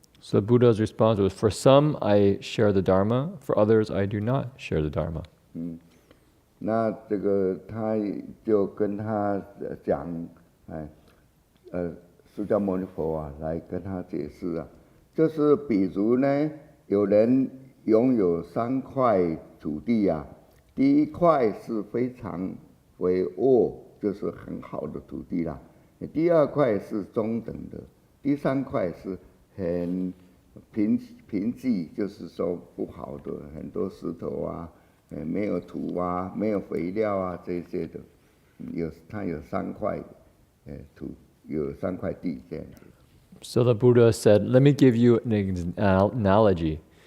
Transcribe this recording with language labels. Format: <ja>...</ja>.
<en>So the Buddha's response was, for some I share the Dharma, for others I do not share the Dharma.</en> <zh>那这个他就跟他讲，释迦牟尼佛来跟他解释就是比如呢，有人拥有3块土地第一块是非常肥沃，就是很好的土地啦。第二块是中等的，第三块是很贫瘠，就是说不好的，很多石头没有土没有肥料这些的。它有3块土，有3块地这样子。</zh> <en>So the Buddha said, let me give you an analogy.</en>